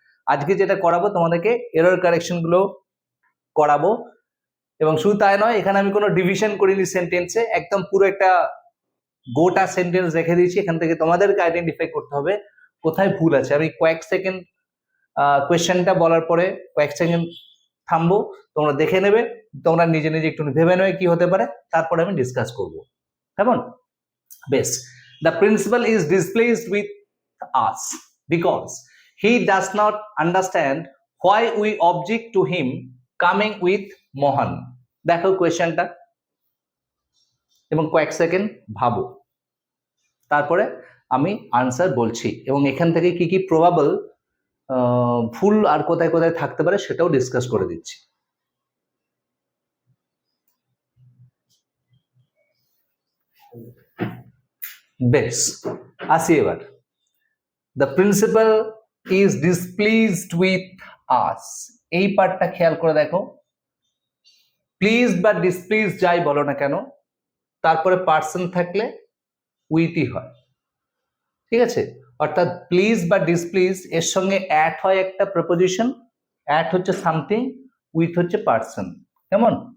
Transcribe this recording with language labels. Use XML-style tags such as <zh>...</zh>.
<bn>আজকে যেটা করাবো তোমাদেরকে এরর কারেকশন গুলো করাবো, এবং শুধু তাই নয়, এখানে আমি কোনো ডিভিশন করিনি সেন্টেন্সে, একদম পুরো একটা গোটা সেন্টেন্স রেখে দিয়েছি। এখান থেকে তোমাদেরকে আইডেন্টিফাই করতে হবে কোথায় ভুল আছে। আমি কয়েক সেকেন্ড কোয়েশ্চেনটা বলার পরে কয়েক সেকেন্ড থামবো, তোমরা দেখে নেবে, তোমরা নিজে নিজে একটু ভেবে নেবে কি হতে পারে, তারপরে আমি ডিসকাস করবো। কেমন? বেশ।</bn> <en>The principal is displeased with us because he does not understand why we object to him coming with Mohan.</en> <bn>দেখো কোয়েশ্চেনটা এবং কয়েক সেকেন্ড ভাবো, তারপরে আমি আনসার বলছি, এবং এখান থেকে কি কি প্রবাবল ভুল আর কোথায় কোথায় থাকতে পারে সেটাও ডিসকাস করে দিচ্ছি। বেশ, আসি এবার।</bn> <en>The principal is displeased with us,</en> <bn>এই পার্টটা খেয়াল করে দেখো। প্লিজ বা ডিসপ্লিজ যাই বলো না কেন, তারপরে পার্সন থাকলে উইথই হয়, ঠিক আছে? অর্থাৎ প্লিজ বা ডিসপ্লিজ এর সঙ্গে অ্যাট হয় একটা প্রিপোজিশন, অ্যাট হচ্ছে সামথিং, উইথ হচ্ছে পার্সন। কেমন?</bn>